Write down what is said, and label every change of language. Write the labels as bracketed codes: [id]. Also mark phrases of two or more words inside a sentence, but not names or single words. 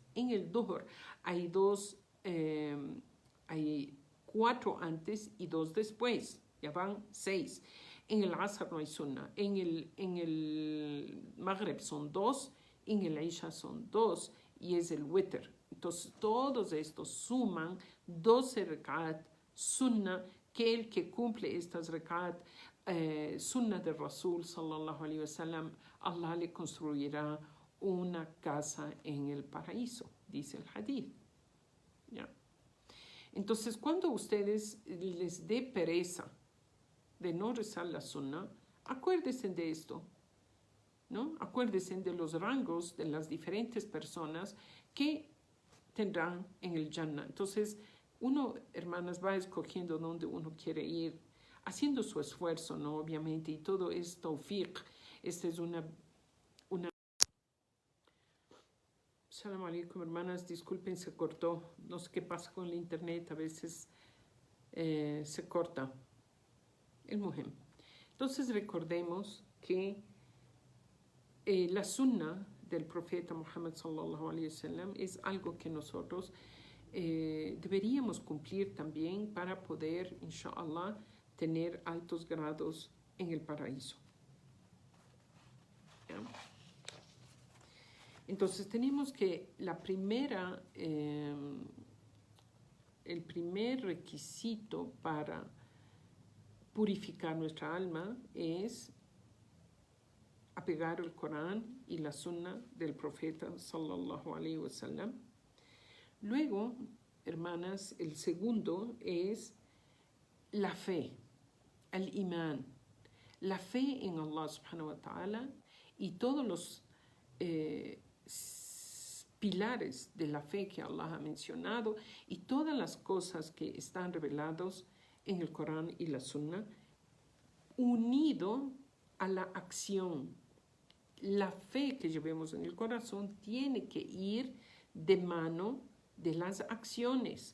[es] En el Dhuhr hay 4 antes y 2 después, ya van 6. En el Asr no hay sunna, en el Maghrib son 2, en el Isha son 2 y es el Witr. Entonces todos estos suman 12 rekat sunna, que el que cumple estas rekat sunna del Rasul [ar] صلى الله عليه وسلم, [es] Allah le construirá una casa en el paraíso, dice el hadith. ¿Ya? Entonces, cuando ustedes les dé pereza de no rezar la sunna, acuérdense de esto, ¿no? Acuérdense de los rangos de las diferentes personas que tendrán en el Jannah. Entonces, uno, hermanas, va escogiendo dónde uno quiere ir, haciendo su esfuerzo, ¿no? Obviamente, y todo es tawfiq. Esta es una... [ar] سلام عليكم, [es] hermanas, disculpen, se cortó. No sé qué pasa con el internet, a veces se corta el muhem. Entonces, recordemos que la sunna del profeta Muhammad [ar] صلى الله عليه وسلم [es] es algo que nosotros deberíamos cumplir también para poder, inshallah, tener altos grados en el paraíso. ¿Ya? Entonces tenemos que el primer requisito para purificar nuestra alma es apegar el Corán y la Sunna del profeta [ar] صلى الله عليه وسلم. [es] Luego, hermanas, el segundo es la fe, el imán, la fe en Allah [ar] سبحانه وتعالى [es] y todos los pilares de la fe que Allah ha mencionado y todas las cosas que están reveladas en el Corán y la Sunna, unido a la acción. La fe que llevemos en el corazón tiene que ir de mano de las acciones.